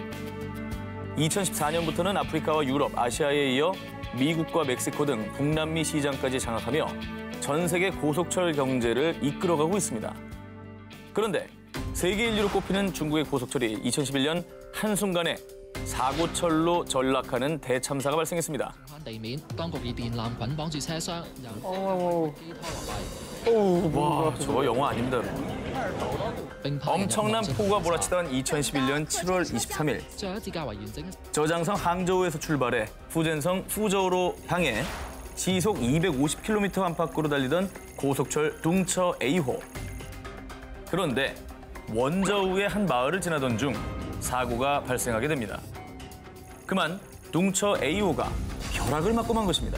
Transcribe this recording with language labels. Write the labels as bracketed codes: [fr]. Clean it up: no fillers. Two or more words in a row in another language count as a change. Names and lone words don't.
[ko] 2014년부터는 아프리카와 유럽, 아시아에 이어 미국과 멕시코 등 북남미 시장까지 장악하며 전 세계 고속철 경제를 이끌어가고 있습니다. 그런데 세계 인류로 꼽히는 중국의 고속철이 2011년 한순간에 사고철로 전락하는 대참사가 발생했습니다. [yue] 地面，當局以電纜捆綁住車廂，由 [ko] 어우, [yue] 機拖落嚟， [ko] 와, 저거 영화 아닙니다, 여러분. [yue] 並派人入 [ko] 엄청난 [yue] 網 [ko] 폭우가 몰아치던 2011년 7월 23일. [yue] 最後一支較為完整嘅 [ko] 저장성 항저우에서 출발해 후젠성 푸저우로 향해 시속 250km 안팎으로 달리던 고속철 둥처 A호. 그런데 원저우의 한 마을을 지나던 중 사고가 발생하게 됩니다. 그만 둥처 A호가 벼락을 맞고 만 것입니다.